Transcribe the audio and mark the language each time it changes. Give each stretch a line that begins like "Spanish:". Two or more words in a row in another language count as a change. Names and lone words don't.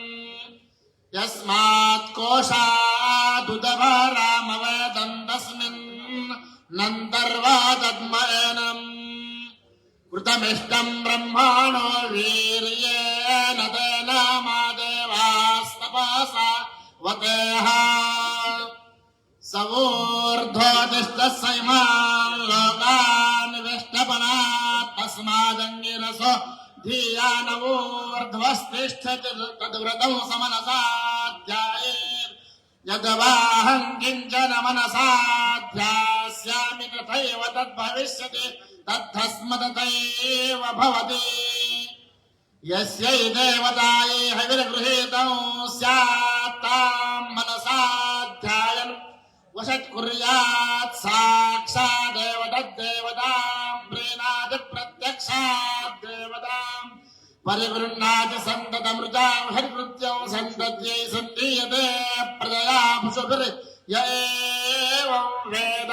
Sanskrit: यस्मात् कोशादुदभरामवेदम् तस्मिन् नन्तर्वा तद्मयनम् कृतमिष्टम् ब्रह्माणो वीर्येण तेन मा देवास्तपसा वतेः सवोर्ध्वतिष्ठस्य इमान् लोकान् विष्टपनात् तस्मादङ्गिरसो धिया नवोर्ध्वस्तिष्ठति तद्व्रतं समनसा ध्यायेत् యద్వాహం కించన మనసా ధ్యాస్యామి తథైవ తద్భవిష్యతి తద్ధస్మతథైవ భవతి యస్యై దేవతాయై హవిర్గృహీతం స్యాత్ తాం మనసా ధ్యాయన్ వశత్కుర్యాత్ సాక్షాదేవ తద్దేవతాం ప్రీణాతి ప్రత్యక్షాత్ దేవతాం పరిగృహ్ణాతి సంతతమృతాం హరికృత్యం సంతత్యై సందీయతే ప్రజయా పశుభిర్ య ఏవం వేద.